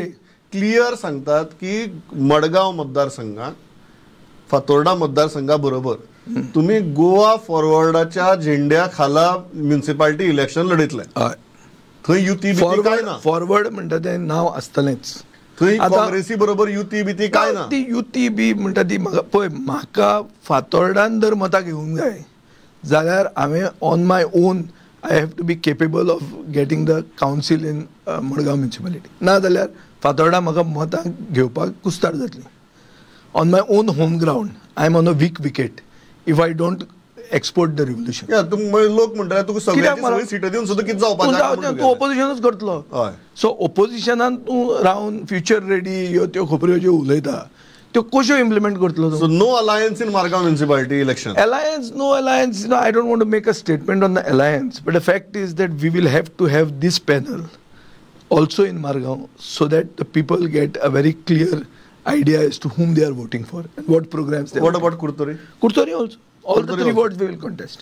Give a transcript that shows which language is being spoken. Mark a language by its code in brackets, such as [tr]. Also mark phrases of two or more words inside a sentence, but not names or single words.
[kok] क्लियर सांगतात की मडगांव मतदारसंघात फातोर्डा मतदारसंघा बरोबर तुम्ही गोवा फॉरवर्डाच्या झेंड्या खाला [en] municipality election [kok] लढयतले. हय, थंय युती बिती काय ना. फॉरवर्ड म्हणटा तें नांव आसतलेंच. थंय काँग्रेसी बरोबर युती बिती काय ना. ती युती बी म्हणटा ती म्हाका फातोर्डान जर मतां घेवंक जाय जाल्यार हांवें [en] on my own I have to be capable of getting the council in Madgaon municipality. [kok] ना जाल्यार फातोर्डा म्हाका मतां घेवपाक कुस्तार जातली. [en] on my own home ground I am on a weak wicket if I don't export the revolution. [kok] लोक म्हणटात तुका सगळ्यांची सीटां दिवन सुद्दां कितें जावपाचें. तूं ओपोजिशनूच करतलो. सो ओपोजिशनान तूं रावन [en] future ready [kok] ह्यो त्यो खबऱ्यो ज्यो उलयता त्यो कश्यो इम्प्लिमेंट करतलो. [en] so no alliance in Margao municipality election. Alliance, no alliance. No, I don't want to make a statement on the alliance, but the fact is that we will have to have this panel also in Margaon so that the people get a very clear idea as to whom they are voting for and what programs they are. What about Kurtori? Kurtori also. All the three wards we will contest.